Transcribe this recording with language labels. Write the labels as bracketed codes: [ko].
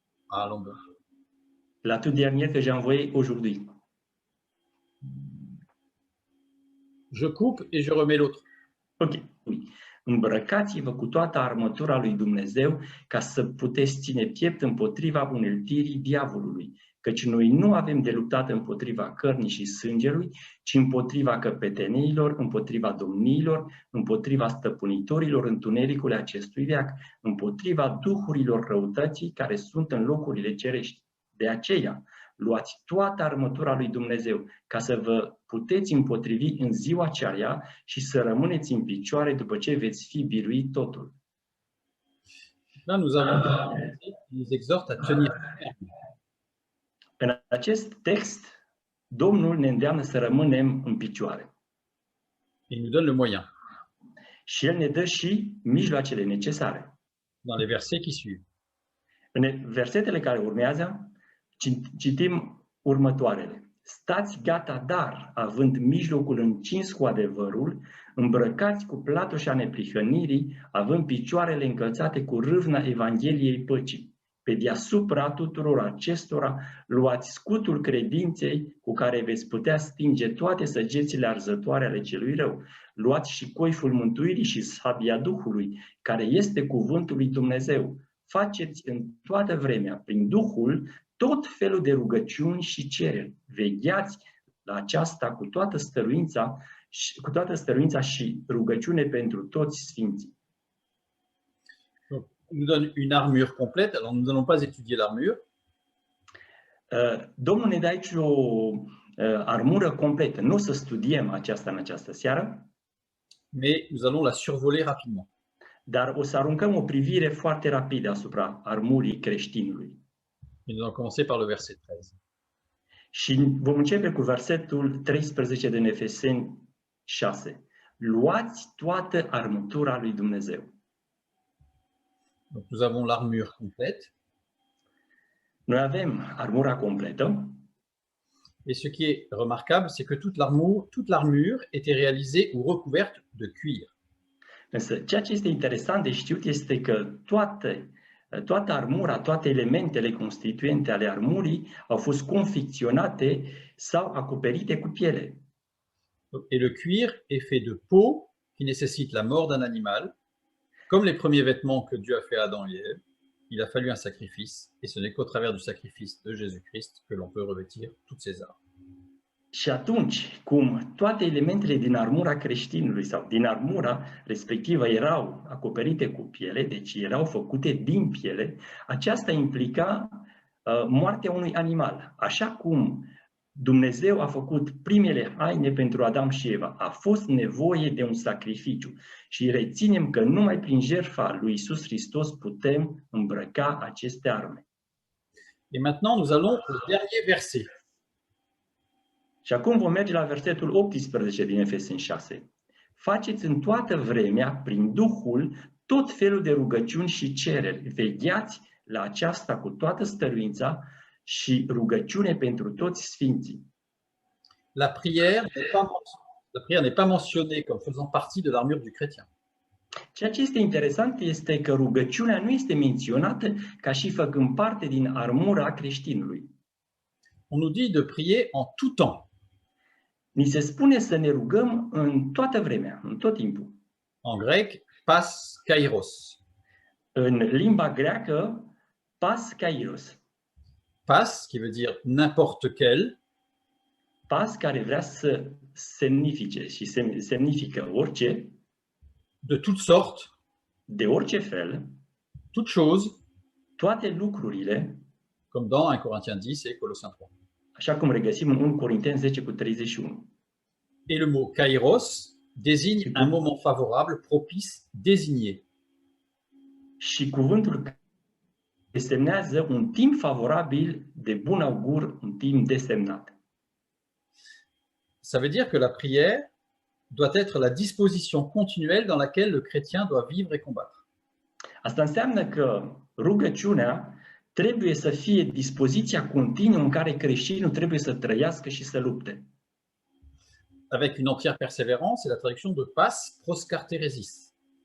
[fr] Ah, longueur. La toute dernière que j'ai envoyée aujourd'hui. Je coupe et je remets l'autre. Ok, oui. [ro] Îmbrăcați-vă cu toată armătura lui Dumnezeu ca să puteți ține piept împotriva uneltirii diavolului, căci noi nu avem de luptat împotriva cărnii și sângelui, ci împotriva căpetenilor, împotriva domniilor, împotriva stăpânitorilor întunericului acestui veac, împotriva duhurilor răutății care sunt în locurile cerești. De aceea, luați toată armătura lui Dumnezeu ca să vă puteți împotrivi în ziua aceea și să rămâneți în picioare după ce veți fi biruit totul. [fr] Là, nous nous exhorte à tenir. [ro] În acest text, Domnul ne îndeamnă să rămânem în picioare. [fr] Il nous donne le moyen [ro] Și El ne dă și mijloacele necesare. [fr] dans les versets qui suivent. [ro] În versetele care urmează, citim următoarele. Stați gata, dar, având mijlocul încins cu adevărul, îmbrăcați cu platoșa neprihănirii, având picioarele încălțate cu râvna Evangheliei păcii. Pe deasupra tuturor acestora, luați scutul credinței cu care veți putea stinge toate săgețile arzătoare ale celui rău. Luați și coiful mântuirii și sabia Duhului, care este cuvântul lui Dumnezeu. Faceți în toată vremea, prin Duhul, tot felul de rugăciuni și cereri. Vegheați la aceasta cu toată stăruința și rugăciune pentru toți sfinții. [fr] Il nous donne une armure complète. Alors, nous n'allons pas étudier l'armure. [ro] Domnul ne dă aici o armură completă. Nu o să studiem aceasta în această seară, [fr] Mais nous allons la survoler rapidement. [ro] dar o să aruncăm o privire foarte rapidă asupra armurii creștinului. [fr] Et nous allons commencer par le verset 13. [ro] Și vom începe cu versetul 13 din Efeseni 6. Luați toată armătura lui Dumnezeu. [fr] Donc, nous avons l'armure complète. [ro] Noi avem armura completă. [fr] Et ce qui est remarquable, c'est que toute l'armure était réalisée ou recouverte de cuir. [ro] Însă, ceea ce este interesant de știut este că toată armura, toate elementele constituente ale armurii au fost confecționate sau acoperite cu piele. [fr] Et le cuir est fait de peau qui nécessite la mort d'un animal. Comme les premiers vêtements que Dieu a fait à Adam et Ève, il a fallu un sacrifice, et ce n'est qu'au travers du sacrifice de Jésus-Christ que l'on peut revêtir toutes ces armes. [ro] Și atunci, cum toate elementele din armura creștinului sau din armura respectivă erau acoperite cu piele, deci erau făcute din piele, aceasta implica moartea unui animal. Așa cum Dumnezeu a făcut primele haine pentru Adam și Eva, a fost nevoie de un sacrificiu. Și reținem că numai prin jertfa lui Iisus Hristos putem îmbrăca aceste arme. [fr] Et maintenant, nous allons au dernier verset. [ro] Și acum vom merge la versetul 18 din Efeseni 6. Faceți în toată vremea, prin Duhul, tot felul de rugăciuni și cereri. Vegheați la aceasta cu toată stăruința și rugăciune pentru toți sfinții. [fr] La prière n'est pas mentionnée comme faisant partie de l'armure du chrétien. [ro] Ceea ce este interesant este că rugăciunea nu este menționată ca și făcând parte din armura creștinului. [fr] On nous dit de prier en tout temps. [ro] Ni se spune să ne rugăm în toată vremea, în tot timpul. [fr] En grec, pas kairos. [ro] În limba greacă, pas kairos. [fr] Pas, qui veut dire n'importe quel, [ro] Pas care vrea să semnifice și semnifică orice, [fr] de toutes sortes, [ro] de orice fel, [fr] toutes choses, [ro] toate lucrurile, [fr] comme dans 1 Corinthiens 10 et Colossiens 3. [ro] așa cum regăsim în 1 Corinteni 10:31. [fr] Et le mot kairos désigne un moment favorable, propice, désigné. [ro] Și cuvântul desemnează un timp favorabil, de bun augur, un timp desemnat. [fr] Ça veut dire que la prière doit être la disposition continuelle dans laquelle le chrétien doit vivre et combattre. [ro] Asta înseamnă că rugăciunea trebuie să fie dispoziția continuă în care creștinul trebuie să trăiască și să lupte. [fr] Avec une entière persévérance, c'est la traduction de pas proscarteresis.